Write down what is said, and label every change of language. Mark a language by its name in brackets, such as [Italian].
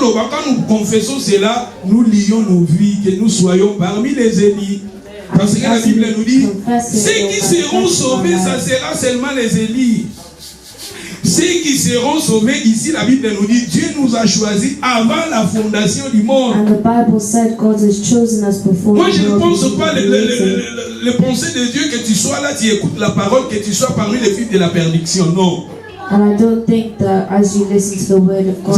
[French] Quand nous confessons cela, nous lions nos vies, que nous soyons parmi les Élis. Parce que la Bible nous dit, ceux qui seront sauvés, ça sera seulement les Élis. Ceux qui seront sauvés, ici la Bible nous dit, Dieu nous a choisis avant la fondation du monde. [English] And the Bible said God has chosen us before. [French] Moi je ne pense pas le pensée de Dieu que tu sois là, tu écoutes la parole, que tu sois parmi les fils de la perdition. Non. [English] And I don't think that as you listen to the word of God,